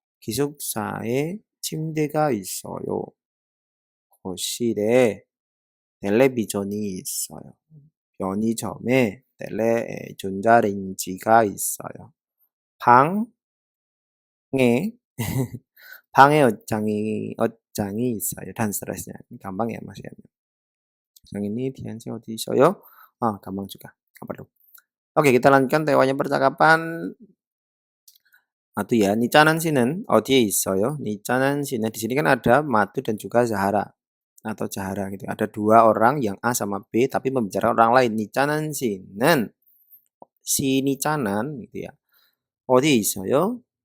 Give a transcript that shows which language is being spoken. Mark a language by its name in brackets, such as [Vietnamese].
[Korean] 기숙사에 침대가 있어요. 거실에 텔레비전이 있어요. 편의점에 전자레인지가 있어요. 방에 방에 옷장이 있어요. [Indonesian] dan seterusnya. Ini gampang ya Mas ya. Yang ini Diansi [Korean] 어디 있어요? [Indonesian] gampang juga. Nggak perlu. Oke, kita lanjutkan tewanya percakapan. Matu ya. [Korean] Nicanan 씨는 어디에 있어요? [Indonesian] Nicanan 씨는 di sini kan ada Matu dan juga Zahara atau Zahara gitu. Ada dua orang yang A sama B tapi membicarakan orang lain. Nicanan 씨는 si Nicanan gitu ya. [Korean] 어디에 있어요?